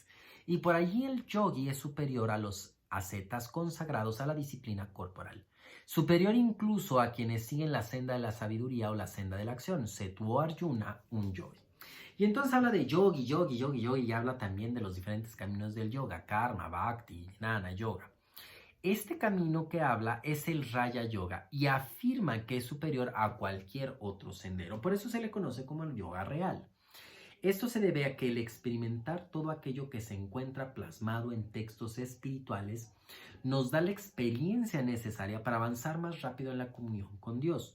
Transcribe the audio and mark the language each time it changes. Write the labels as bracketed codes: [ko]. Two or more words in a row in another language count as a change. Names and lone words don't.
[es] Y por allí el yogi es superior a los ascetas consagrados a la disciplina corporal. Superior incluso a quienes siguen la senda de la sabiduría o la senda de la acción. Setuo Arjuna, un yogi. Y entonces habla de yogi, y habla también de los diferentes caminos del yoga, karma, bhakti, jnana, yoga. Este camino que habla es el Raya Yoga y afirma que es superior a cualquier otro sendero. Por eso se le conoce como el yoga real. Esto se debe a que el experimentar todo aquello que se encuentra plasmado en textos espirituales nos da la experiencia necesaria para avanzar más rápido en la comunión con Dios.